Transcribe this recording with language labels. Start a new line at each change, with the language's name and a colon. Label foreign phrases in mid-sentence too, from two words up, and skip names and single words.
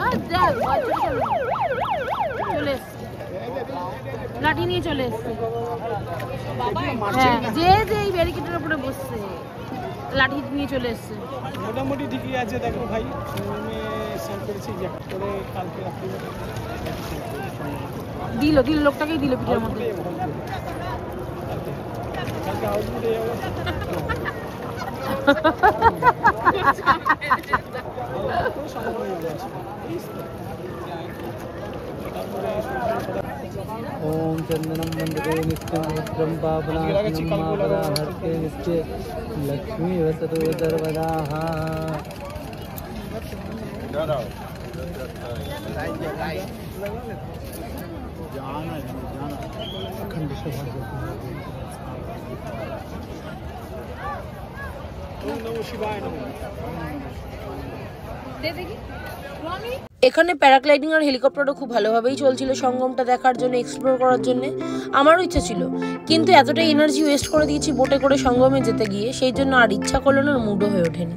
Bangla: চলে এসছে, লাঠি নিয়ে চলে এসছে। হ্যাঁ, যে যে এই ব্যারিকেডের উপরে বসছে লাঠি নিয়ে চলে এসছে। মোটামুটি ঠিকই আছে। দেখো ভাই, দিল দিল লোকটাকেই দিল পিঠের মধ্যে।
Sanskrit: ओम चंदनम वंदे नित्यं रुद्रं पावनाशनं महापराहर्ते नित्ये लक्ष्मी वसतु सर्वदा। अखंड सौभाग्य
Bangla: এখানে প্যারাগ্লাইডিং আর হেলিকপ্টারও খুব ভালোভাবেই চলছিল সঙ্গমটা দেখার জন্য, এক্সপ্লোর করার জন্য। আমারও ইচ্ছা ছিল, কিন্তু এতটা এনার্জি ওয়েস্ট করে দিয়েছি বোটে করে সঙ্গমে যেতে গিয়ে, সেই জন্য আর ইচ্ছা করলো না, মুডও হয়ে ওঠেনি।